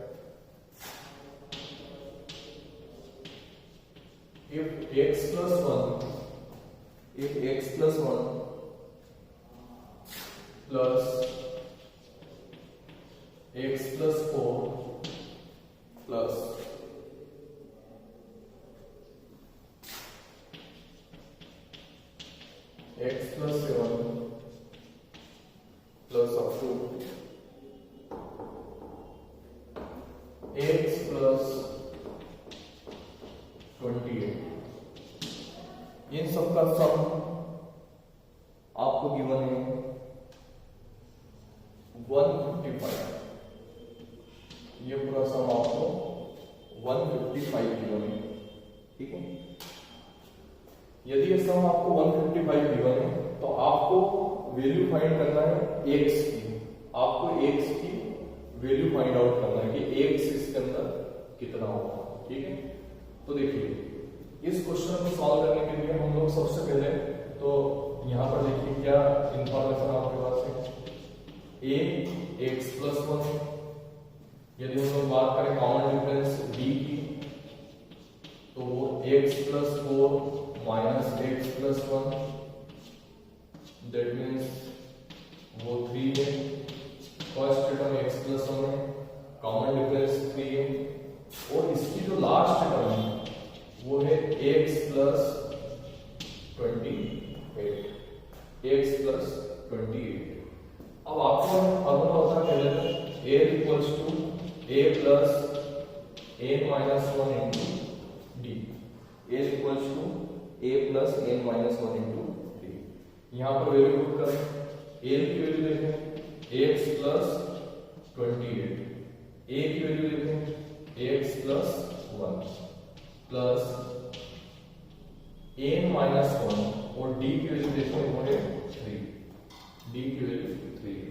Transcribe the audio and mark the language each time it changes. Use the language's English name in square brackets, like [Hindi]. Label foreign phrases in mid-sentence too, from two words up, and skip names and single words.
[English] if x plus 1 plus x plus 4 plus x plus 7 plus up to x plus 28, [Hindi] इन सब का सम आपको गिवन है 155। ये पूरा सम आपको 155 गिवन है, ठीक है। यदि ये सम आपको 155 गिवन है तो आपको [English] value find [Hindi] करना है x की। आपको x की [English] value find out [Hindi] करना है कि x इसके अंदर कितना होगा, ठीक है। तो देखिए इस क्वेश्चन को सॉल्व करने के लिए हम लोग सबसे पहले तो यहाँ पर देखिए क्या इंफॉर्मेशन आपके पास है। [English] a x plus 1, [Hindi] यदि हम लोग बात करें [English] common difference d [Hindi] की तो वो [English] x plus 4 minus x plus 1, that means [Hindi] वो 3 है। [English] first term x plus 1 [Hindi] है, [English] common difference [Hindi] 3 है, और इसकी जो [English] last term [Hindi] है वो है [English] x plus 28, x plus 28। [Hindi] अब आपको फॉर्मूला होता है पहले [English] a equals to a plus n minus 1 into d. a equals to a plus n minus 1 into d. [Hindi] यहाँ पर [English] value put [Hindi] करें, a की वैल्यू देखें [English] x plus 28, [Hindi] a की वैल्यू देखें [English] x plus 1 plus n minus 1 [Hindi] और d की वैल्यू देखें वो है 3, d की वैल्यू 3 है।